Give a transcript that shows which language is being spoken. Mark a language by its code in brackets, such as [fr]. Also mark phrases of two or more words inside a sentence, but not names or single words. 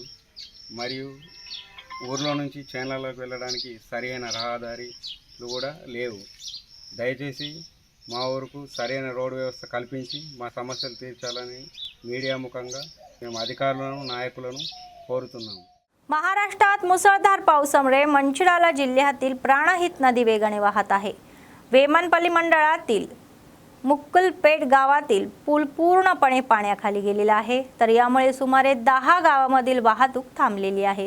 [te] మరియు ఊర్లో నుంచి చేన్లలోకి వెళ్ళడానికి సరైన రహదారులు కూడా లేవు. దయచేసి మా ఊరుకు సరైన రోడ్డు వ్యవస్థ కల్పించి మా समस्याలు తీర్చాలని మీడియా ముఖంగా మేము అధికారులను, నాయకులను కోరుతున్నాము. [mr] महाराष्ट्रात मुसळधार पावसामुळे मंचिराला जिल्ह्यातील प्राणहित नदी वेगाने वाहत आहे. वेमनपल्ली मंडळातील मुक्कुलपेट गावातील पूल पूर्णपणे पाण्याखाली गेलेला आहे. तर यामुळे सुमारे 10 गावांमधील वाहतूक थांबलेली आहे.